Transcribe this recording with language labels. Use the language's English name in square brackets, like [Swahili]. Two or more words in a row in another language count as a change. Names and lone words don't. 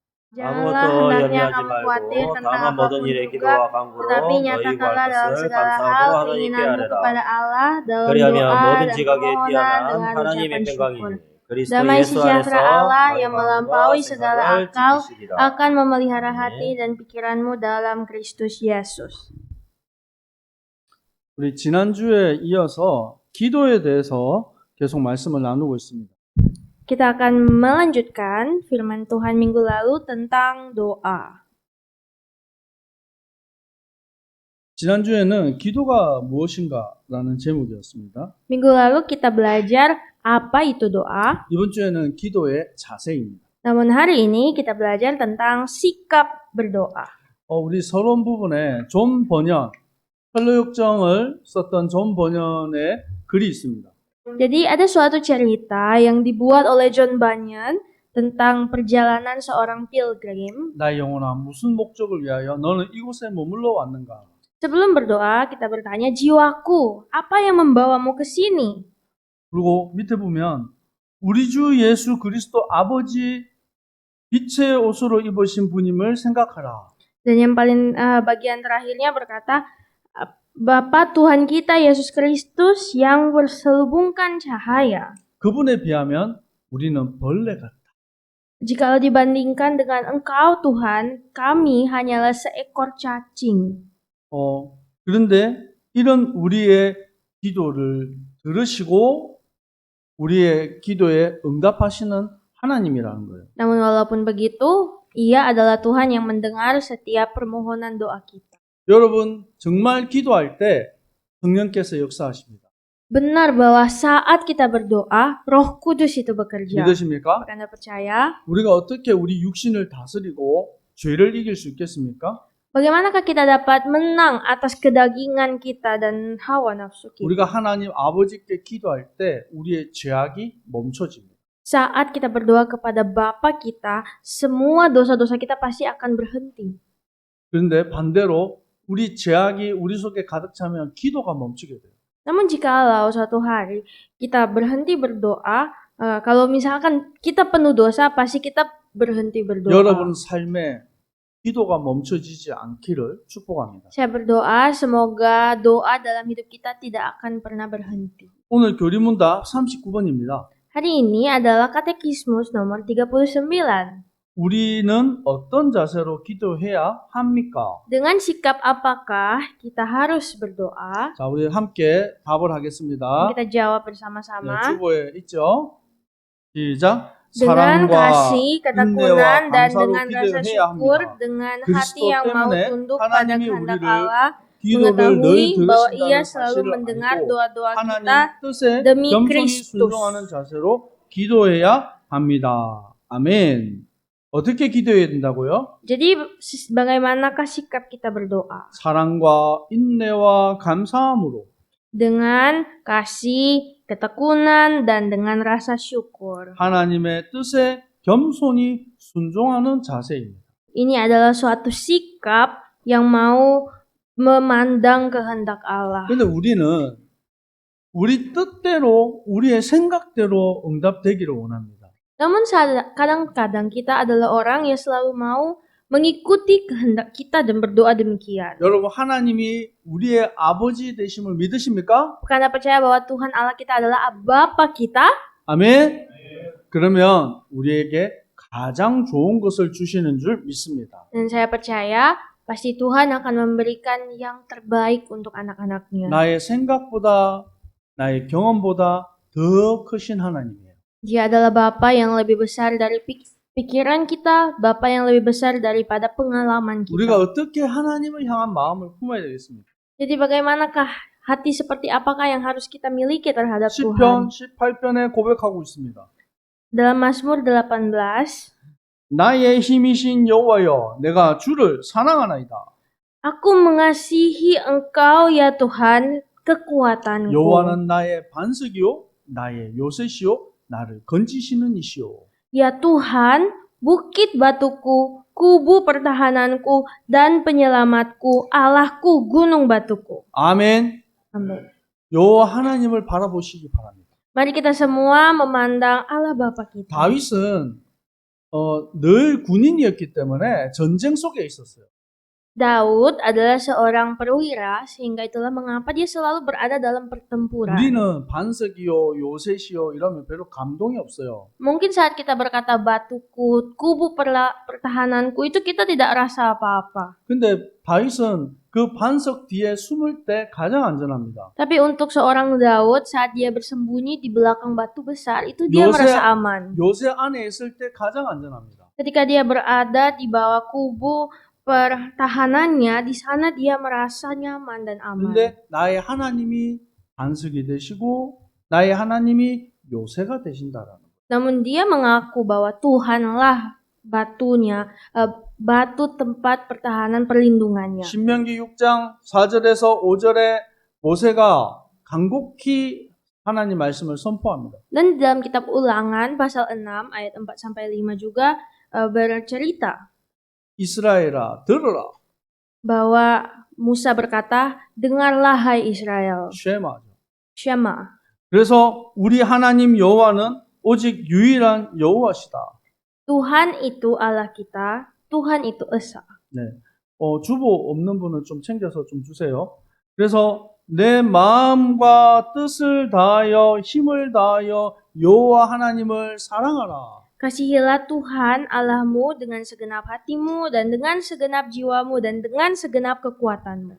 [Indonesian] Janganlah [Korean] 아무것도 [Indonesian] hendaknya [Korean] 염려하지 [Indonesian] kamu khawatir [Korean] 말고 [Indonesian] tentang [Korean] 다만 모든 [Indonesian] apapun [Korean] 일에 [Indonesian] juga, [Korean] 기도와 [Indonesian] tetapi [Korean] 간구로 너희 [Indonesian] nyatakanlah [Korean] 구할 [Indonesian] dalam [Korean] 것을 [Indonesian] segala hal [Korean] 감사함으로 하나님께 [Indonesian] keinginanmu [Korean] 하래라. [Indonesian] kepada Allah dalam [Korean] 그리하면 [Indonesian] doa [Korean] 모든 [Indonesian] dan [Korean] 지각에 [Indonesian] permohonan [Korean] 뛰어난 [Indonesian] dengan [Korean] 하나님의 [Indonesian] ucapan syukur. [Korean] 평강이 그리스도 [Indonesian] Damai [Korean] 예수 [Indonesian] sejahtera [Korean] 안에서 [Indonesian] Allah [Korean] 너희 [Indonesian] yang [Korean] 마음과 [Indonesian] melampaui segala [Korean] 생각을 [Indonesian] akal [Korean] 지키시리라. [Indonesian] akan memelihara hati [Korean] 아멘. [Indonesian] dan pikiranmu dalam Kristus Yesus. [Korean] 우리 지난주에 이어서 기도에 대해서 계속 말씀을 나누고 있습니다. [Indonesian] Kita akan melanjutkan firman Tuhan minggu lalu tentang doa. [Korean] 지난주에는 기도가 무엇인가라는 제목이었습니다. [Indonesian] Minggu lalu kita belajar apa itu doa. [Korean] 이번 주에는 기도의 자세입니다. [Indonesian] Namun hari ini kita belajar tentang sikap berdoa. [Korean] 우리 서론 부분에 존 버년, 헬로역정을 썼던 존 버년의 글이 있습니다. [Indonesian] Jadi ada suatu cerita yang dibuat oleh John Bunyan tentang perjalanan seorang pilgrim. [Korean] 나의 영혼아 무슨 목적을 위하여 너는 이곳에 머물러 왔는가? [Indonesian] Sebelum berdoa kita bertanya, jiwaku, apa yang membawamu ke sini? [Korean] 그리고 밑에 보면 우리 주 예수 그리스도 아버지 빛의 옷으로 입으신 분임을 생각하라. [Indonesian] Dan yang paling bagian terakhirnya berkata, Bapa Tuhan kita Yesus Kristus yang berselubungkan cahaya. [Korean] 그분에 비하면 우리는 벌레 같다. [Indonesian] Jikalau dibandingkan dengan Engkau Tuhan, kami hanyalah seekor cacing. [Korean] 그런데 이런 우리의 기도를 들으시고 우리의 기도에 응답하시는 하나님이라는 거예요. [Indonesian] Namun walaupun begitu, Ia adalah Tuhan yang mendengar setiap permohonan doa kita. [Korean] 여러분 정말 기도할 때 성령께서 역사하십니다. [Indonesian] Benar bahwa saat kita berdoa, Roh Kudus itu bekerja. [Korean] 믿으십니까? [Indonesian] Apakah Anda percaya? [Korean] 우리가 어떻게 우리 육신을 다스리고 죄를 이길 수 있겠습니까? [Indonesian] Bagaimanakah kita dapat menang atas kedagingan kita dan hawa nafsu kita? [Korean] 우리가 하나님 아버지께 기도할 때 우리의 죄악이 멈춰집니다. [Indonesian] Saat kita berdoa kepada Bapa kita, semua dosa-dosa kita pasti akan berhenti. [Korean] 그런데 반대로 우리 죄악이 우리 속에 가득 차면 기도가 멈추게 돼요. [Indonesian] Namun jikalau suatu hari kita berhenti berdoa, kalau misalkan kita penuh dosa, pasti kita berhenti berdoa. [Korean] 여러분 삶에 기도가 멈춰지지 않기를 축복합니다. [Indonesian] Saya berdoa semoga doa dalam hidup kita tidak akan pernah berhenti. [Korean] 오늘 교리문답 39번입니다. [Indonesian] Hari ini adalah katekismus nomor 39. [Korean] 우리는 어떤 자세로 기도해야 합니까? [Indonesian] Dengan sikap apakah kita harus berdoa? [Korean] 자, 우리 함께 답을 하겠습니다. [Indonesian] Kita jawab [Korean] 네, [Indonesian] bersama-sama. [Korean] 주보에 있죠? 시작. [Indonesian] Dengan [Korean] 사랑과 [Indonesian] kasih, ketekunan, [Korean] 인내와 [Indonesian] dan [Korean] 감사로 [Indonesian] dengan rasa [Korean] 기도해야 [Indonesian] syukur, [Korean] 합니다. [Indonesian] dengan [Korean] 그리스도 [Indonesian] hati yang mau [Korean] 때문에 [Indonesian] tunduk pada [Korean] 하나님이 [Indonesian] kehendak [Korean] 우리를 [Indonesian] Allah, [Korean] 기도를 늘 [Indonesian] mengetahui bahwa Ia [Korean] 들으신다는 [Indonesian] selalu [Korean] 사실을 [Indonesian] mendengar [Korean] 알고 [Indonesian] doa-doa [Korean] 하나님 [Indonesian] kita [Korean] 뜻에 [Indonesian] demi [Korean] 겸손히 [Indonesian] Kristus. [Korean] 순종하는 자세로 기도해야 합니다. 아멘. 어떻게 기도해야 된다고요? [Indonesian] Jadi bagaimanakah sikap kita berdoa? [Korean] 사랑과 인내와 감사함으로 [Indonesian] Dengan kasih, ketekunan, dan dengan rasa syukur. [Korean] 하나님의 뜻에 겸손히 순종하는 자세입니다. [Indonesian] Ini adalah suatu sikap yang mau memandang kehendak Allah. [Korean] 근데 우리는 우리 뜻대로 우리의 생각대로 응답되기를 원합니다. [Indonesian] Namun kadang-kadang kita adalah orang yang selalu mau mengikuti kehendak kita dan berdoa demikian. [Korean] 여러분 하나님이 우리의 아버지 되심을 믿으십니까? [Indonesian] Apakah Anda percaya bahwa Tuhan Allah kita adalah Bapa kita? [Korean] 아멘. 그러면 우리에게 가장 좋은 것을 주시는 줄 믿습니다. [Indonesian] Dan saya percaya pasti Tuhan akan memberikan yang terbaik untuk anak-anaknya. [Korean] 나의 생각보다 나의 경험보다 더 크신 하나님이에요. [Indonesian] Dia adalah Bapa yang lebih besar dari pikiran kita, Bapa yang lebih besar daripada pengalaman [Korean] 우리가 [Indonesian] kita. [Korean] 어떻게 하나님을 향한 마음을 품어야 되겠습니까? [Indonesian] Jadi bagaimanakah hati seperti apakah yang harus kita miliki terhadap [Korean] 시편 [Indonesian] Tuhan? [Korean] 18편에 고백하고 있습니다. [Indonesian] Dalam Mazmur 18, [Korean] 나의 힘이신 여호와여 내가 주를 사랑하나이다. [Indonesian] Aku mengasihi Engkau ya Tuhan, kekuatanku. [Korean] 여호와는 나의 반석이요 나의 요새시요 나를 건지시는 이시요. [Indonesian] Ya Tuhan, bukit batuku, kubu pertahananku, dan penyelamatku, Allahku, gunung batuku. [Korean] 아멘. [Indonesian] Amin. [Korean] 여호와 하나님을 바라보시기 바랍니다. [Indonesian] Mari kita semua memandang Allah Bapa kita. [Korean] 다윗은 늘 군인이었기 때문에 전쟁 속에 있었어요. [Indonesian] Daud adalah seorang perwira, sehingga itulah mengapa dia selalu berada dalam pertempuran. [Korean] 우리는 반석이요, 요새시요 이러면 별로 감동이 없어요. [Indonesian] Mungkin saat kita berkata batuku, kubu pertahananku, itu kita tidak rasa apa-apa. [Korean] 근데 다윗은 그 반석 뒤에 숨을 때 가장 안전합니다. [Indonesian] Tapi untuk seorang Daud, saat dia bersembunyi di belakang batu besar, itu dia [Korean] 요새- [Indonesian] merasa aman. [Korean] 요새 안에 있을 때 가장 안전합니다. [Indonesian] Ketika dia berada di bawah kubu pertahanannya, di sana dia merasa nyaman dan aman. [Korean] 근데 나의 하나님이 반석이 되시고 나의 하나님이 요새가 되신다라는 거예요. [Indonesian] Namun dia mengaku bahwa Tuhanlah batunya, batu tempat pertahanan perlindungannya. [Korean] 신명기 6장 4절에서 5절에 모세가 간곡히 하나님 말씀을 선포합니다. [Indonesian] Dan di dalam kitab Ulangan pasal 6 ayat 4-5 juga bercerita [Korean] 이스라엘아 들으라. [Indonesian] bahwa Musa berkata, "Dengarlah hai Israel." [Korean] 쉐마죠. [Indonesian] Shema. [Korean] 그래서 우리 하나님 여호와는 오직 유일한 여호와시다. [Indonesian] Tuhan itu Allah kita, Tuhan itu Esa. [Korean] 네. 주보 없는 분은 좀 챙겨서 좀 주세요. 그래서 내 마음과 뜻을 다하여 힘을 다하여 여호와 하나님을 사랑하라. [Indonesian] Kasihilah Tuhan Allahmu dengan segenap hatimu dan dengan segenap jiwamu dan dengan segenap kekuatanmu.